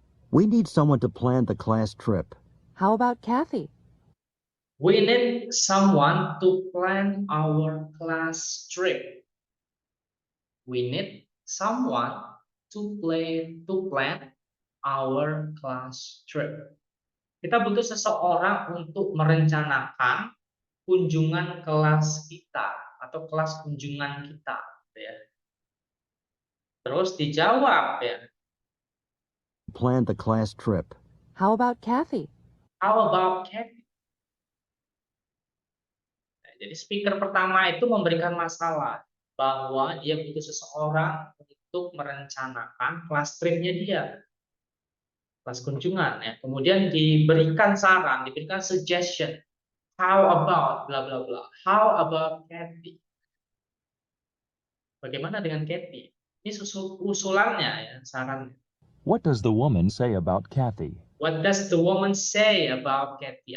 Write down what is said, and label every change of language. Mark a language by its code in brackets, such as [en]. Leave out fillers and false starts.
[en] We need someone to plan the class trip. How about Kathy? We need someone to plan our class trip. We need someone to plan our class trip. [id] Kita butuh seseorang untuk merencanakan kunjungan kelas kita atau kelas kunjungan kita. Ya. Terus dijawab ya. [en] Plan the class trip. How about Kathy? How about Kathy? [id] Nah, jadi speaker pertama itu memberikan masalah bahwa dia butuh seseorang untuk merencanakan kelas tripnya dia, kelas kunjungan ya. Kemudian diberikan saran, diberikan suggestion. [en] How about bla bla bla. How about Kathy? [id] Bagaimana dengan Kathy? Ini usulannya ya, sarannya. [en] What does the woman say about Kathy? What does the woman say about Kathy?